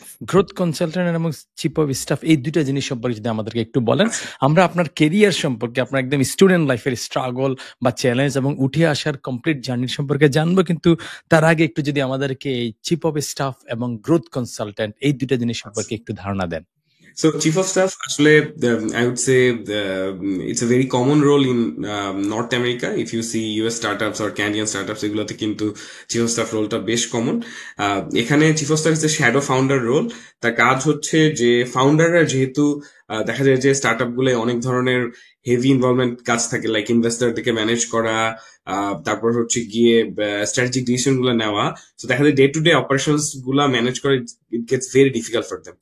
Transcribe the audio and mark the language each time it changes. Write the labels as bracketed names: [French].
[Bangla] Growth consultant এবং chief of staff, এই দুইটা জিনিস সম্পর্কে যদি আমাদেরকে একটু বলেন। আমরা আপনার কেরিয়ার সম্পর্কে, আপনার একদম স্টুডেন্ট লাইফের স্ট্রাগল বা চ্যালেঞ্জ এবং উঠে আসার কমপ্লিট জার্নি সম্পর্কে জানবো, কিন্তু তার আগে একটু যদি আমাদেরকে এই চিফ অফ স্টাফ এবং গ্রোথ কনসালটেন্ট এই দুইটা জিনিস সম্পর্কে একটু ধারণা দেন। [English] So chief of staff, আসলে I would say it's a very common role in North America. If you see US startups or Canadian startups, [Bangla] এগুলোতে কিন্তু chief of staff রোলটা বেশ কমন। [English] এখানে chief of staff is a shadow founder role. [Bangla] তার কাজ হচ্ছে যে ফাউন্ডাররা যেহেতু দেখা যায় যে স্টার্টআপ গুলোয় অনেক ধরনের হেভি ইনভলভমেন্ট কাজ থাকে, লাইক ইনভেস্টরদেরকে ম্যানেজ করা, তারপর হচ্ছে গিয়ে স্ট্র্যাটেজিক ডিসিশন গুলো নেওয়া। তো দেখা যায় ডে টু ডে অপারেশনস গুলা ম্যানেজ করে [English] It gets very difficult for them.